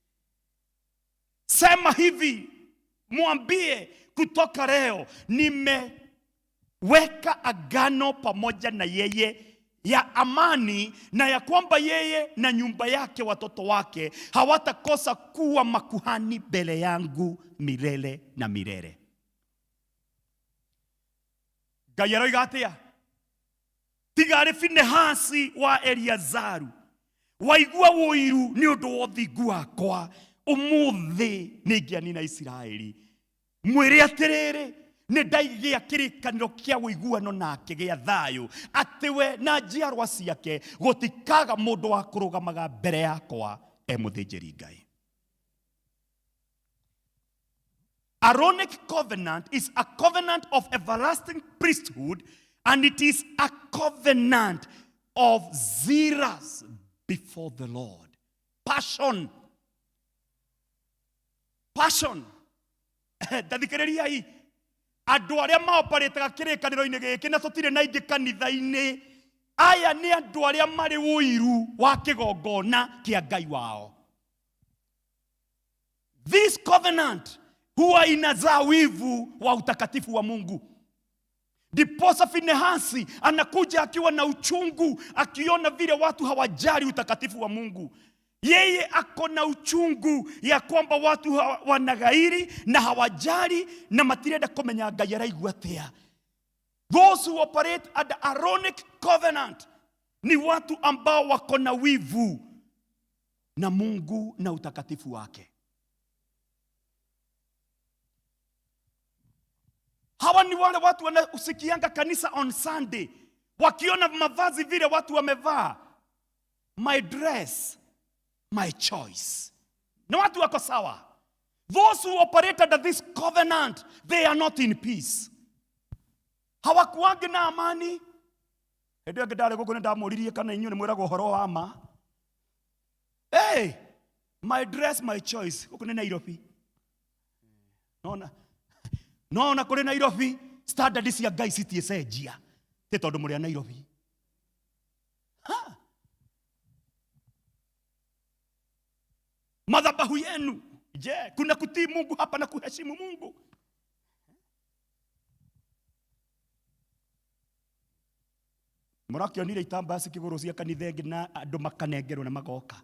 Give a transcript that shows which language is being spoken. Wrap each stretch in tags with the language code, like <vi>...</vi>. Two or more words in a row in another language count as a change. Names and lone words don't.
<sw>Sema hivi, mwambie kutoka leo nimeweka agano pamoja na yeye ya amani, na ya kwamba yeye na nyumba yake, watoto wake hawatakosa kuwa makuhani mbele yangu milele na milele.</sw> <ki>Ngai aroiga atia? Tigari Finehasi wa Eleazaru waigua woiru ni undu wa uthingu wakwa, umuthi ningianina Isiraeli. Mwire atiriri, ni ndaigia kirikaniro kia wiguano nake gia thayu, ati we na njiarwa ciake gutikaga mundu wa kurugamaga mbere yakwa muthinjiri Ngai.</ki> <en>Aaronic covenant is a covenant of everlasting priesthood, and it is a covenant of zealous before the Lord. Passion. Passion.</en> <ki>Tathikiriria hii. Andu aria maoparetaga kirikaniro-ini giki na tutire na ingi kanitha-ini, aya ni andu aria mari uiru wa kigongona kia Ngai wao.</ki> <en>This covenant</en> <sw>huwa inazaa wivu wa utakatifu wa Mungu. Ndiposa Finehasi anakuja akiwa na uchungu, akiona vile watu hawajali utakatifu wa Mungu. Yeye ako na uchungu ya kwamba watu wanagairi na hawajali na</sw> <ki>matirenda kumenya Ngai araigua atia.</ki> <en>Those who operate at the Aaronic covenant</en> <sw>ni watu ambao wako na wivu na Mungu na utakatifu wake. Hawa ni wale watu wanausikianga kanisa</sw> <en>on Sunday,</en> <sw>wakiona mavazi vile watu wamevaa,</sw> <en>my dress, my choice.</en> <sw>Na watu wako sawa.</sw> <en>Those who operated at this covenant, they are not in peace.</en> <sw>Hawakuangi na amani.</sw> <ki>Ndio ngedare guko ndamuririe kana inyuĩ nĩ mwĩragwo ũhoro wa ma.</ki> <en>Hey, my dress, my choice.</en> <ki>Guko nĩ Nairobi. Nona kuri Nairobi standard cia Ngai citiecenjia ti tondu muri Nairobi.</ki> <sw>Madhabahu yenu, je, kuna kutii Mungu hapa na kuheshimu Mungu?</sw> <ki>Murakionire itambaya cikiguru cia kanitha ingi na andu makanengerwo na magoka.</ki>